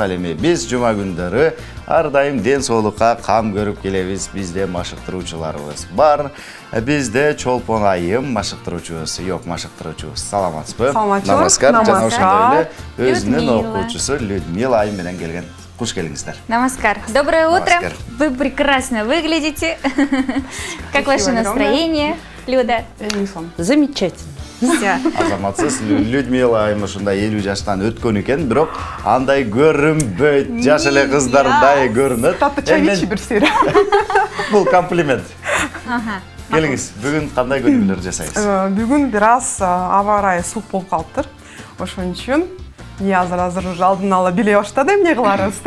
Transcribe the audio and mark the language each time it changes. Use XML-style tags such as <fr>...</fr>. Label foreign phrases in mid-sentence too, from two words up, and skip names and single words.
<ky>Ал эми биз жума күндөрү ар дайым ден соолукка кам көрүп келебиз. Бизде машыктыруучуларыбыз бар. Бизде Чолпон айым машыктыруучубуз, машыктыруучубуз. Саламатсызбы? Намаскар. Жана ошондой эле өзүнүн окуучусу Людмила айым менен келген. Куш келиңиздер.</ky> <ru>Намаскар. Доброе утро. Вы прекрасно выглядите. Как ваше настроение, Люда? Замечательно. Все.</ru> <ky>Азаматсыз Людмила айым ушундай 50 жаштан өткөн экен, бирок андай көрүнбөйт, жаш эле кыздардай көрүнөт. Татчавичи бир сыйра. Бул комплимент. Келиңиз, бүгүн кандай көрүнүүлөр жасайсыз? Бүгүн бир аз аба ырайы суук болуп калыптыр. Ошон үчүн азыр уже алдын ала биле баштады эмне кыларыбызды.</ky>